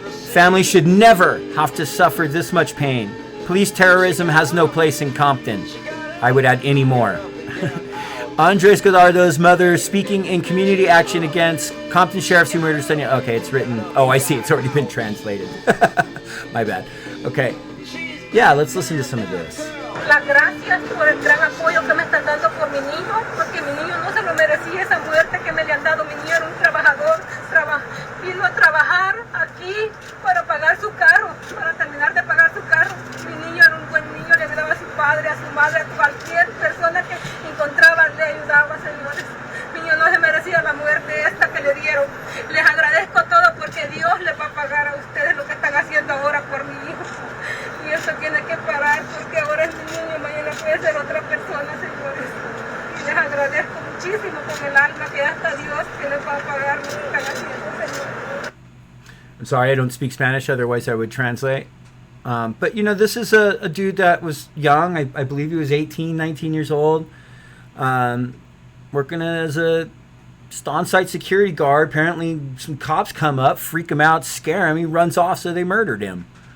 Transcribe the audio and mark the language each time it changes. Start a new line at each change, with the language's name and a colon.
English: Families should never have to suffer this much pain. Police terrorism has no place in Compton. I would add any more. Andres Gallardo's mother speaking in community action against Compton sheriffs who murdered son. Okay, it's written. Oh, I see. It's already been translated. My bad. Okay. Yeah, let's listen to some of this.
Spanish: Las gracias por el gran apoyo que me están dando por mi niño, porque mi niño no se lo merecía esa muerte que me le han dado. Mi niño era un trabajador, vino a trabajar aquí para pagar su carro, para terminar de pagar su carro. Mi niño era un buen niño, le ayudaba a su padre, a su madre, a cualquier persona que encontraba, le ayudaba, señores. Mi niño no se merecía la muerte esta que le dieron. Les agradezco todo porque Dios les va a pagar a ustedes lo que están haciendo ahora por mi hijo. Y eso tiene que parar porque ahora es mi niño y mañana puede ser otra persona, señores. Y les agradezco muchísimo con el alma que hasta Dios que les va a pagar lo que están haciendo, señores.
English: I'm sorry, I don't speak Spanish, otherwise I would translate. But, you know, this is a dude that was young. I believe he was 18, 19 years old. Working as a on-site security guard. Apparently some cops come up, freak him out, scare him. He runs off, so they murdered him.